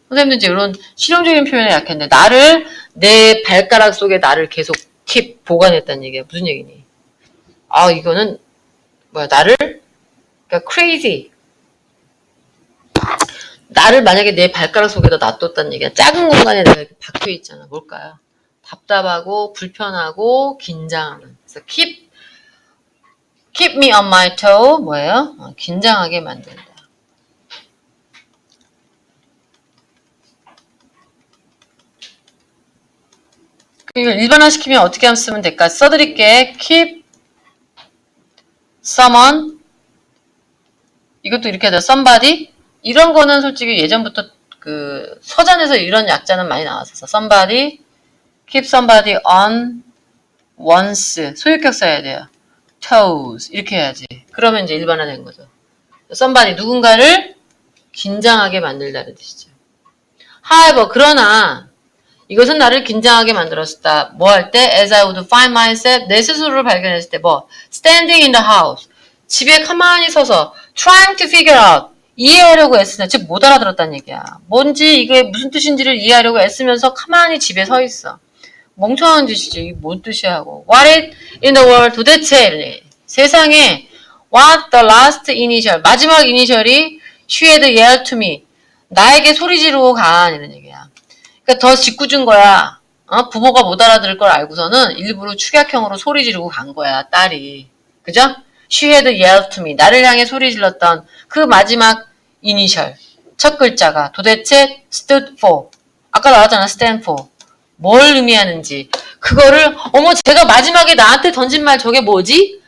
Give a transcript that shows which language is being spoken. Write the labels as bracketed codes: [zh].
[ko] 선생님도 이제 이런 실용적인 표현에 약했는데 나를 내 발가락 속에 나를 계속 keep 보관했다는 얘기야. 무슨 얘기니? 아, 이거는 뭐야? 나를 그러니까 crazy. 나를 만약에 내 발가락 속에다 놔뒀다는 얘기야. 작은 공간에 내가 이렇게 박혀 있잖아. 뭘까요? 답답하고 불편하고 긴장하는. 그래서 [en] keep me on my toe [ko] 뭐예요? 긴장하게 만든다. 이걸 일반화시키면 어떻게 하면 쓰면 될까? 써드릴게. keep someone 이것도 이렇게 하자. somebody 이런 거는 솔직히 예전부터 그 서전에서 이런 약자는 많이 나왔었어. somebody, [en] keep somebody on one's [ko] 소유격 써야 돼요. toes 이렇게 해야지. 그러면 이제 일반화된 거죠. somebody 누군가를 긴장하게 만들다는 뜻이죠. however 그러나 이것은 나를 긴장하게 만들었다. 뭐 할 때? [en] As I would find myself [ko] 내 스스로를 발견했을 때 뭐? [en] Standing in the house [ko] 집에 가만히 서서 [en] trying to figure out [ko] 이해하려고 애쓰는 즉 못 알아들었다는 얘기야. 뭔지 이게 무슨 뜻인지를 이해하려고 애쓰면서 가만히 집에 서 있어. 멍청한 짓이지. 이게 뭔 뜻이야 하고. [en] What is in the world [ko] 도대체 세상에 [en] what the last initial [ko] 마지막 이니셜이 [en] she had yelled to me [ko] 나에게 소리 지르고 간 이런 얘기야. 그러니까 더 짓궂은 거야. 부모가 못 알아들을 걸 알고서는 일부러 축약형으로 소리 지르고 간 거야, 딸이. 그죠? [en] She had yelled to me. [ko] 나를 향해 소리 질렀던 그 마지막 이니셜, 첫 글자가 도대체 [en] stood for. [ko] 아까 나왔잖아, [en] stand for. [ko] 뭘 의미하는지. 그거를, 어머, 제가 마지막에 나한테 던진 말 저게 뭐지?